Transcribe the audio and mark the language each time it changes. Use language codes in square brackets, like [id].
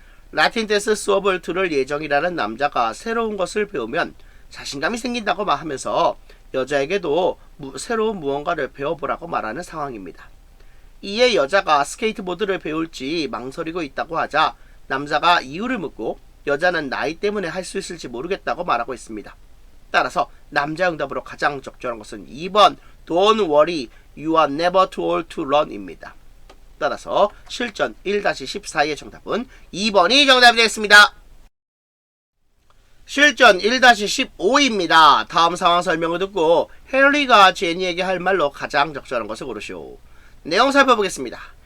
[ko] 라틴 댄스 수업을 들을 예정이라는 남자가 새로운 것을 배우면 자신감이 생긴다고 하면서 여자에게도 새로운 무언가를 배워보라고 말하는 상황입니다. 이에 여자가 스케이트보드를 배울지 망설이고 있다고 하자 남자가 이유를 묻고 여자는 나이 때문에 할 수 있을지 모르겠다고 말하고 있습니다. 따라서 남자 응답으로 가장 적절한 것은 2번 [en] Don't worry, you are never too old to run [ko] 입니다. 따라서 실전 1-14의 정답은 2번이 정답이 되겠습니다. 실전 1-15입니다. 다음 상황 설명을 듣고 헨리가 제니에게 할 말로 가장 적절한 것을 고르시오. 내용 살펴보겠습니다.